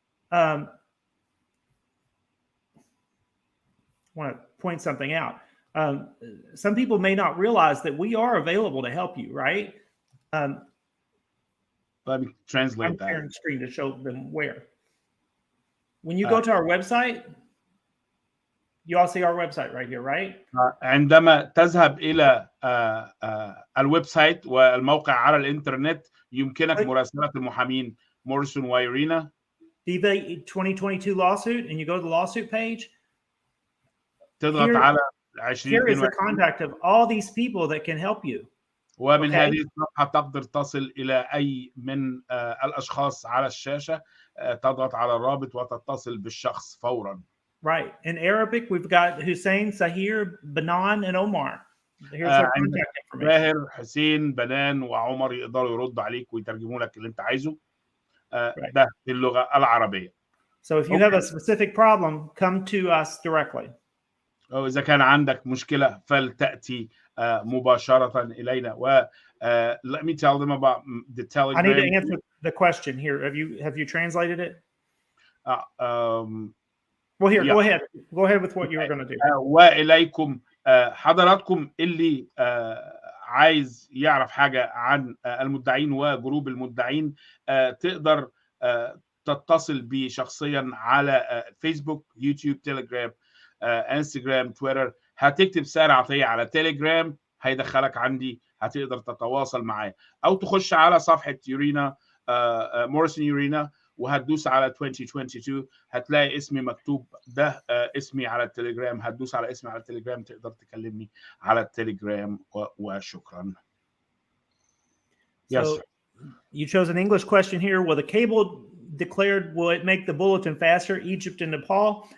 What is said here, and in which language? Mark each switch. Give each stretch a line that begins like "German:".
English: I want to point something out. Some people may not realize that we are available to help you, right? Let me translate that. I'm sharing screen to show them where. When you go to our website, you all see our website right here, right?
Arabic: عندما تذهب إلى الويب سايت والموقع على الإنترنت يمكنك مراسلة المحامين موريسون ويورينا.
English: The 2022 lawsuit, and you go to the lawsuit page.
Arabic: تضغط على
English: Here is the contact of all these people that can help you.
Arabic: ومن هذه الصفحة تقدر تصل إلى أي من الأشخاص على الشاشة. تضغط على الرابط وتتصل بالشخص فورا.
English: Right. In Arabic, we've got Hussein, Saher, Banan, and Omar. Here's our contact information.
Arabic: باهر، حسين، بنان وعمر يقدروا يردوا عليك ويترجموا لك اللي أنت عايزه. ده باللغة العربية.
English: So if you have a specific problem, come to us directly.
Arabic: أو إذا كان عندك مشكلة فلتأتي مباشرة إلينا.
English: Let me tell them about the Telegram. I need to answer the question here. Have you translated it? Well, here, go ahead. Go ahead with what you were going to do.
Arabic: وإليكم حضراتكم اللي عايز يعرف حاجة عن المدعين وجروب المدعين تقدر تتصل بي شخصيا على فيسبوك، يوتيوب، تيليجرام، انستجرام، تويتر. هتكتب سهر عطية على تيليجرام هيدخلك عندي، هتقدر تتواصل معايا، او تخش على صفحة يورينا موريسون يورينا وهتدوس على 2022 هتلاقي اسمي مكتوب، ده اسمي على التليجرام. هتدوس على اسمي على التليجرام تقدر تكلمني على التليجرام وشكرا.
English: Yes. So you chose an English question here. Will the cable declared, will it make the bulletin faster, Egypt and Nepal?